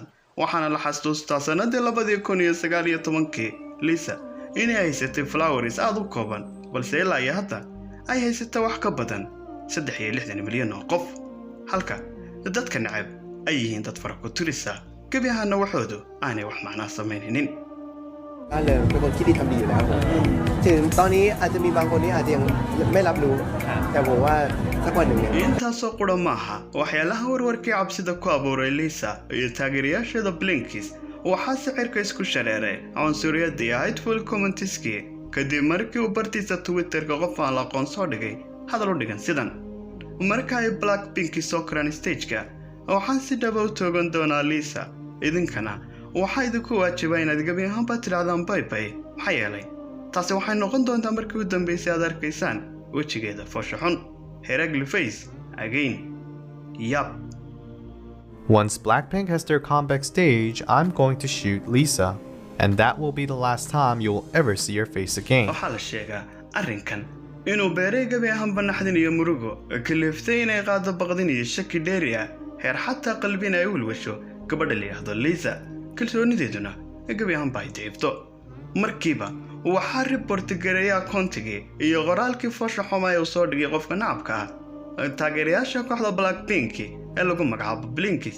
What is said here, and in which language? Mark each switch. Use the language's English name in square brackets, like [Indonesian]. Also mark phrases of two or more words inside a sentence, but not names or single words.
[Somali] waxaana la xasuustaa sanadii 2019 Lisa inay haysatay flowers aad u kooban, balse ilaa iyo hadda ay haysata wax ka badan 63 milyan oo qof, halka dadka necab ay yihiin dad fara ku tirisa gebi ahaana waxoodu aanay wax macnaa samaynaynin. [Thai] เป็นคนคิดดีทำดีอยู่แล้วถึงตอนนี้อาจจะมีบางคนที่อาจจะยังไม่รับรู้แต่ผมว่าสักวันหนึ่งเนี่ย [Somali] intaasoo qura maaha waxyaalaha warwarkii cabsida ku abuuray Lisa iyo taageerayaasheeda Blinkis waxaa sicirka isku shareeray cunsuriyadda iyo [English] hateful comments-ki [Somali] kadib markii uu bartiisa Twitter-ka qof aan la aqoon soo dhigay hadal u dhigan sidan: marka ay Blackpink soo koraan stage-ka waxaan si dhab u toogan doonaa Lisa, idinkana waxaa idinku waajibaa inaad gebi ahaanba tidhaahdaan [English] bye bye, [Somali] maxaa yeelay taasi waxay noqon doontaa markii u dambaysay aad arkaysaan wejigeeda foosha xun. [English] Heragli face again. Yup. Once Blackpink has their comeback stage, I'm going to shoot Lisa, and that will be the last time you will ever see her face again. [Somali] waxaa la sheegaa arrinkan inuu beeray gebi ahaanba naxdin iyo murugo kaliftay inay qaado baqdin iyo shaki dheeri ah, heer xataa qalbina ay ulwasho gabadha la yidhaahdo Lisa, kalsoonideeduna gebi ahaanba ay daciifto. markiiba waxaa report gareeyay akoontigii iyo qoraalkii foosha xuma ee uu soo dhigay qofka nacabka ah taageerayaasha kooxda Blackpink ee lagu magacaabo Blinkis.